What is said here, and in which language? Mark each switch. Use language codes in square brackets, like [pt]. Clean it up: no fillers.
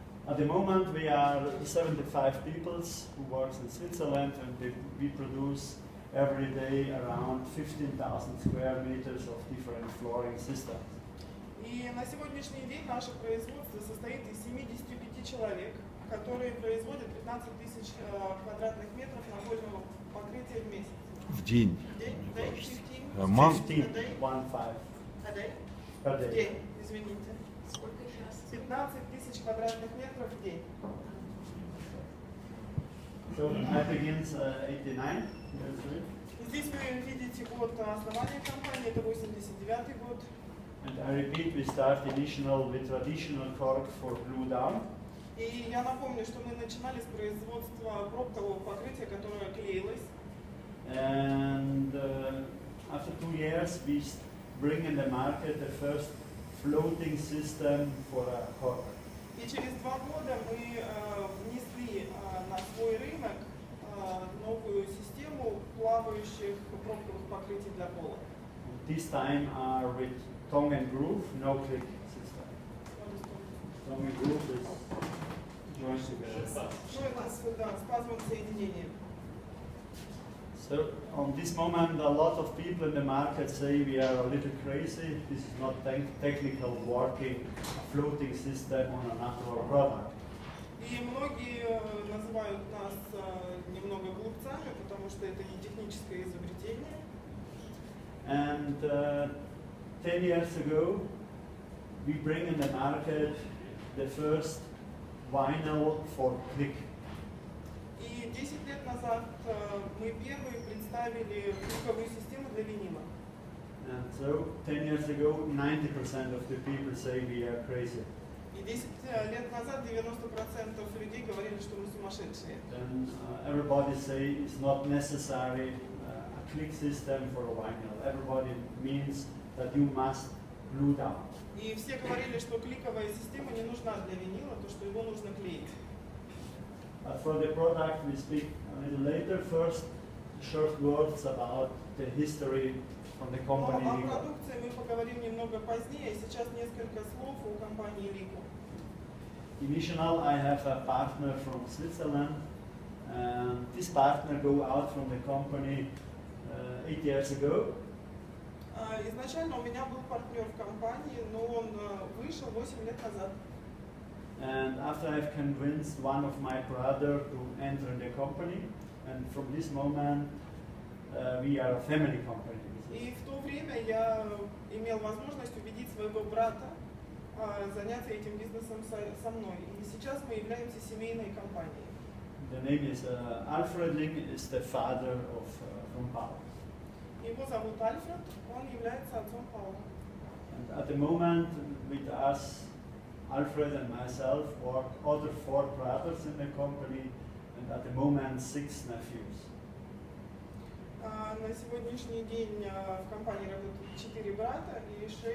[en] At the moment we are 75 people who work in Switzerland, and we produce every day around 15,000 square meters of different flooring systems. [ru] И на сегодняшний день наше производство состоит из 75 человек, которые производят 15 тысяч квадратных метров напольного покрытия в месяц. В день. В день? 15? 15, 1-5. [en] A day? Per day. [ru] В день, извините. 15 тысяч квадратных метров в день. [en] So I begins 89. [ru] Здесь вы видите год основания компании, это 89 год. [en] And I repeat, we start with traditional cork for glue down. [ru] И я напомню, что мы начинали с производства пробкового покрытия, которое клеилось. [en] And after 2 years, we bring in the market the first floating system for a cork. [ru] И через 2 года мы внесли на свой рынок новую систему плавающих пробковых покрытий для пола. [en] This time are with tongue and groove, no click system. Tongue and groove is joined together. [ru] Ну, это да, с пазовым соединением. [en] So on this moment, a lot of people in the market say we are a little crazy. This is not technical working, a floating system on a natural product. [ru] И многие называют нас немного глупцами, потому что это не техническое изобретение. [en] And 10 years ago, we bring in the market the first vinyl for click. [ru] И 10 лет назад мы первые представили кликовую систему для винила. [en] And so 10 years ago, 90% of the people say we are crazy. [ru] И 10 лет назад 90% людей говорили, что мы сумасшедшие. [en] Then everybody say it's not necessary a click system for a vinyl. Everybody means that you must glue down. [ru] И все говорили, что кликовая система не нужна для винила, то что его нужно клеить. [en] But for the product we speak a little later. First, short words about the history from the company. [ru] Но о продукции мы поговорим немного позднее. Сейчас несколько слов о компании LiCo. [en] Initially, I have a partner from Switzerland. This partner go out from the company 8 years ago. [ru] Изначально у меня был партнер в компании, но он вышел 8 лет назад. [en] And after I've convinced one of my brother to enter in the company, and from this moment we are a family company. [ru] И в то время я имел возможность убедить своего брата заняться этим бизнесом со мной. И сейчас мы являемся семейной компанией. [en] The name is Alfred Ling, is the father of from Paul. [ru] Его зовут Альфред, он является отцом Паула. [en] And at the moment, with us, Alfred and myself, work other 4 brothers in the company, and at the moment 6 nephews. [ru] На сегодняшний день в компании работают 4 брата и 6